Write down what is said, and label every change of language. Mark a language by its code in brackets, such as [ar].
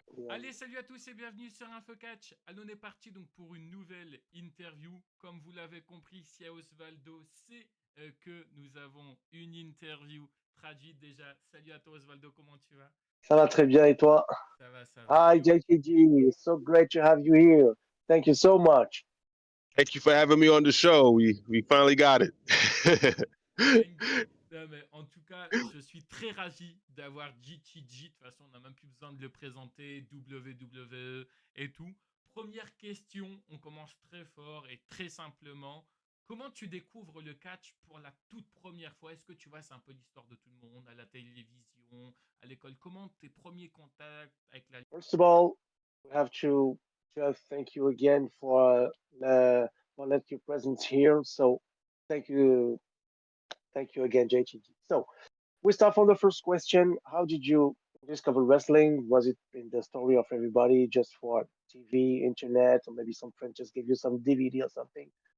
[fr] Allez, salut à tous et bienvenue sur InfoCatch. Allez, on est parti donc pour une nouvelle interview. Comme vous l'avez compris, si à Osvaldo, c'est que nous avons une interview traduite déjà. Salut à toi Osvaldo, comment tu vas? Ça va très bien et toi? Ça va, ça va. [en] Hi, JTG. So great to have you here. Thank you so much. Thank you for having me on the show. We finally got it. Thank you. [fr] Non, mais en tout cas, je suis très ravi d'avoir GTG. De toute façon, on n'a même plus besoin de le présenter, WWE et tout. Première question, on commence très fort et très simplement. Comment tu découvres le catch pour la toute première fois? Est-ce que tu vois, c'est un peu l'histoire de tout le monde, à la télévision, à l'école? Comment tes premiers contacts avec la... [en] First of all, we have to just thank you again for let your presence here. So thank you again, JTG. So we start from the first question. How did you discover wrestling? Was it in the story of everybody, just for TV, internet, or maybe some friend just gave you some DVD or something?